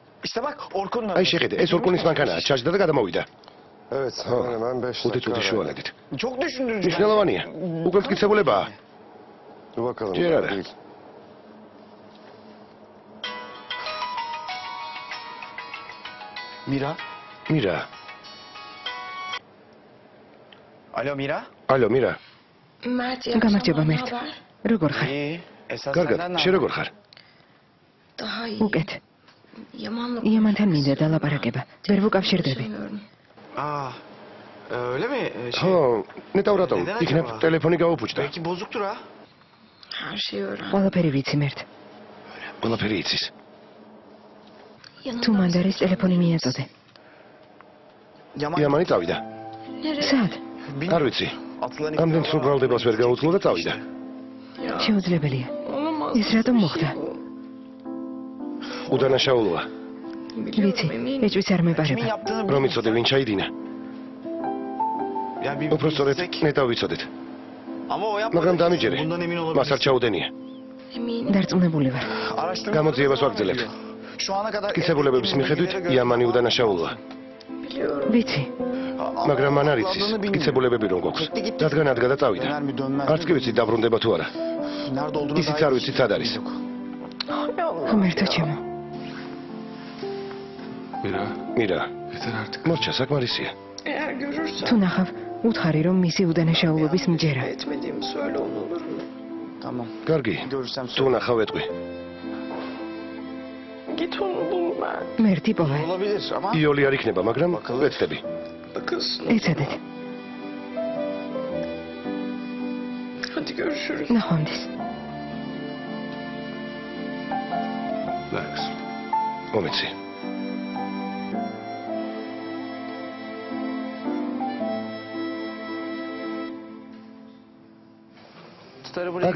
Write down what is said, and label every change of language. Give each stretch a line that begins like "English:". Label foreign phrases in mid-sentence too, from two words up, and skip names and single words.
Georgian: აი შეხედე, ეს ორკუნის მანქანაა, ჩაჯდა და გადამოვიდა.
Turkish: Evet, hemen 5 5 dakika.
Georgian: წუთი შუალედით.
Turkish: Çok düşündürücü.
Georgian: მნიშვნელოვანია. უკვე მტკიცებულებაა.
Turkish: Dur bakalım. Diğer daha ara. değil.
Georgian: Mira. მირა.
Turkish: Alo Mira.
Georgian: ალო, მირა. გამარჯობა მერტ. როგორ ხარ?
Turkish: İyi. Esas
Georgian: კარგად,
Turkish: senden ne
Georgian: შენ
Turkish: haber?
Georgian: როგორ ხარ? უკეთ. იამანთან მინდა დალაპარაკება. ვერ ვუკავშირდები.
Turkish: Aa. Öyle mi?
Georgian: ხო, ნეტავ რატომ? იქნებ ტელეფონი გაუფუჭდა.
Turkish: Belki bozuktur ha.
Georgian: ყველაფერი ვიცი მერტ. ყველაფერი იცის. თუ მანდარის ტელეფონი მიაწოდე. იამანი წავიდა. სად? არ ვიცი. ამდენ სულ ბრალდებას ვერ გაუძლო და წავიდა. შეუძლებელია. ეს რატომ მოხდა? უდანაშაულოა. ვიცი, ეჭვიც არ
Turkish: Kimin
Georgian: მეპარება.
Turkish: yaptığını
Georgian: რომ იცოდე ვინ ჩაიდინა.
Turkish: Ya bir
Georgian: უფრო სწორედ
Turkish: bilsek.
Georgian: ნეტავ ვიცოდეთ.
Turkish: Ama o yapmadı.
Georgian: მაგრამ დამიჯერე.
Turkish: Bundan emin
Georgian: მას არ
Turkish: olabiliriz.
Georgian: ჩაუდენია. დარწმუნებული ვარ.
Turkish: Araştırma
Georgian: გამოძიებას ვაგრძელებთ.
Turkish: Şu ana kadar
Georgian: მტკიცებულებების მიხედვით იამანი უდანაშაულოა. ვიცი, მაგრამ მან არ იცის მტკიცებულებები რომ გვაქვს. რადგან ადგა და წავიდა.
Turkish: Döner mi dönmez
Georgian: არც კი ვიცი დაბრუნდება თუ არა.
Turkish: Nerede olduğunu
Georgian: ისიც არ ვიცით სად არის. ღმერთო ჩემო. Mira, მირა,
Turkish: yeter artık.
Georgian: მორჩა საკმარისია. თუ ნახავ, უთხარი რომ მისი უდანაშაულობის მჯერა.
Turkish: Tamam.
Georgian: კარგი.
Turkish: Görürsem
Georgian: თუ ნახავ ეტყვი. მერტი პოვე.
Turkish: Olabilir ama
Georgian: იოლი არ იქნება, მაგრამ ვეცდები. ეცადეთ. ნახვამდის. Lex. მომეცი.
Turkish: tutarı buraya